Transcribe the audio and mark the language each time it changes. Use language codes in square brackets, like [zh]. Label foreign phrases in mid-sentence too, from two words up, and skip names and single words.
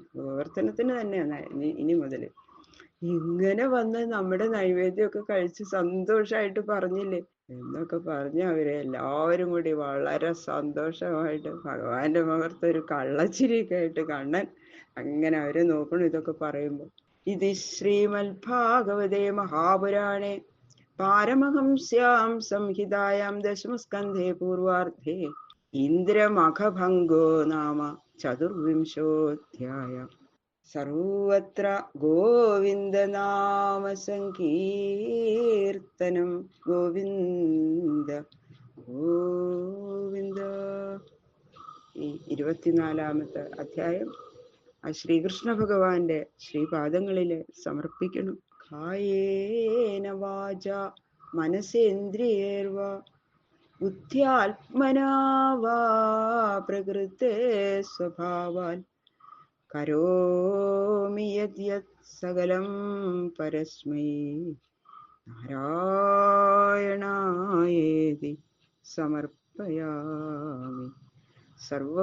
[ml] ഗോവർദ്ധനത്തിന് തന്നെയാണ് ഇനി മുതല്. ഇങ്ങനെ വന്ന് നമ്മുടെ നൈവേദ്യമൊക്കെ കഴിച്ച് സന്തോഷമായിട്ട് പറഞ്ഞില്ലേ എന്നൊക്കെ പറഞ്ഞ് അവരെ എല്ലാവരും കൂടി വളരെ സന്തോഷമായിട്ട് ഭഗവാന്റെ മുഖത്ത് ഒരു കള്ളച്ചിരിയൊക്കെ ആയിട്ട് കണ്ണൻ അങ്ങനെ അവരെ നോക്കണം. ഇതൊക്കെ പറയുമ്പോൾ [sa] इति श्रीमद्भागवते महापुराणे पारमहंस्यां संहितायां दशमस्कन्धे पूर्वार्धे इन्द्रमखभङ्गो नाम चतुर्विंशोऽध्यायः। सर्वत्र गोविन्दनाम सङ्कीर्तनं गोविन्द ഗോവിന്ദ. [ml] ഈ 24-ാമത്തെ അധ്യായം ആ ശ്രീകൃഷ്ണ ഭഗവാന്റെ ശ്രീപാദങ്ങളില് സമർപ്പിക്കണം. [sa] कायेन वाच मनसेन्द्रियेर्वा बुद्ध्यात्मना वा प्रकृते स्वभावात् करोमि यत् सकलं परस्मै नारायणायेति समर्पयामि.